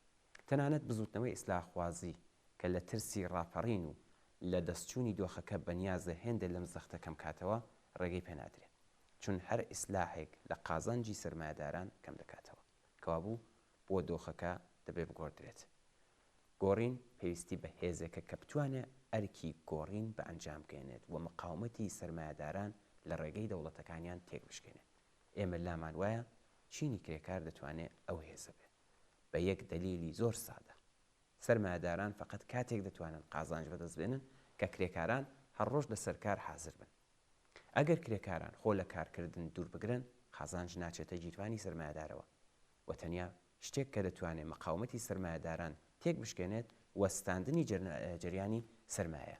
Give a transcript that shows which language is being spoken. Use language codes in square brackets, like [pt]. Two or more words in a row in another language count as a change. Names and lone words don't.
[ckb] تەنانەت بزوتنەوەی ئیسلاحخوازی کە لە ترسی ڕاپەڕین و لە دەستچوونی دۆخەکە بەنیازە هێندە لەم زەختە کەم کاتەوە ڕێگەی پێنادرێت، چون هەر ئیسلاحێک لە قازانجی سرمایه‌داران کەم دەکاتەوە، کەوابوو بۆ دۆخەکە دەبێ بگۆڕدرێت. گۆڕین پێویستی بە هێزێکە کە بتوانێت ئەرکی گۆڕین بە ئەنجام بگەێنێت و مقاومەتی سرمایه‌داران لە ڕێگەی دەوڵەتەکانیان تێک بشکێنێت. ئێمە لامان وایە چینی کرێکار دەتوانێت ئەو هێزە بێت بە یەک دلیلی زۆر سادە. سرمایه‌داران فقط کاتێک دەتوانن قازانج بەدەستبێنن کە کرێکاران هەر ڕۆژ لەسەر کار حازر بن. ئەگەر کرێکاران خۆ لە کارکردن دوور بگرن، قازانج ناچێتە جیرفانی سرمایه‌دارەوە و تەنیا شتێک کە دەتوانێت مقاومەتی سرمایه‌داران تێک بشکێنێت وەستاندنی جریانی سرمایە.